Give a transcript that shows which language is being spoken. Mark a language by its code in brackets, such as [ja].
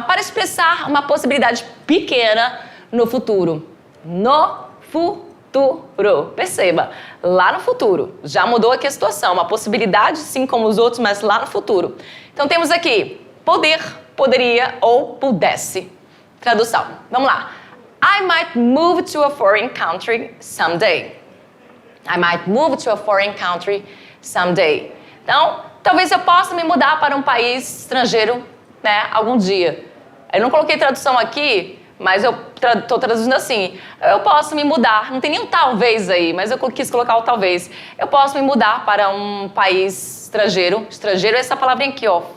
[pt] Para expressar uma possibilidade pequena no futuro. No futuro. Perceba, lá no futuro. Já mudou aqui a situação. Uma possibilidade, sim, como os outros, mas lá no futuro. Então, temos aqui poder, poderia ou pudesse. Tradução. Vamos lá. [en] I might move to a foreign country someday. I might move to a foreign country someday. [pt] Então, talvez eu possa me mudar para um país estrangeiro, né, algum dia. Eu não coloquei tradução aqui, mas eu estou traduzindo assim. Eu posso me mudar. Não tem nenhum talvez aí, mas eu quis colocar o talvez. Eu posso me mudar para um país estrangeiro. Estrangeiro é essa palavrinha aqui, ó.